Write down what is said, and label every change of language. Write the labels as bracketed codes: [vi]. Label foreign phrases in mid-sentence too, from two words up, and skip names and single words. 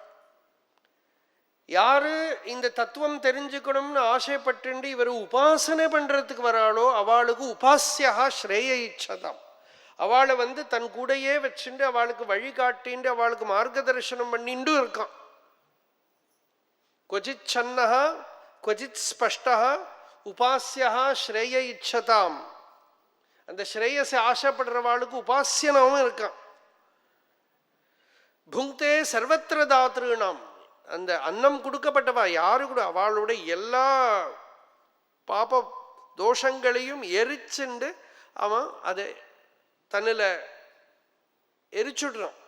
[ta] யாரு இந்த தத்துவம் தெரிஞ்சுக்கணும்னு ஆசைப்பட்டு இவர் உபாசனை பண்றதுக்கு வராளோ அவளுக்கு [sa] उपास्यः श्रेय इच्छताम्. [ta] அவளை தன் கூடையே வச்சுட்டு அவளுக்கு வழிகாட்டிண்டு அவளுக்கு மார்க்கதர்சனம் பண்ணிட்டு இருக்கான். [sa] क्वचित् छन्नः क्वचित् स्पष्टः उपास्यः श्रेय इच्छताम. [ta] அந்த ஸ்ரேயஸை ஆசைப்படுறவாளுக்கு உபாசியனாவும் இருக்கான். [sa] भुङ्क्ते सर्वत्र दातॄणाम्. [ta] அந்த அன்னம் கொடுக்கப்பட்டவா யாரு கூட அவளுடைய எல்லா பாப தோஷங்களையும் எரிச்சுண்டு அவன் அதை தன்னில் எரிச்சுடுறான்.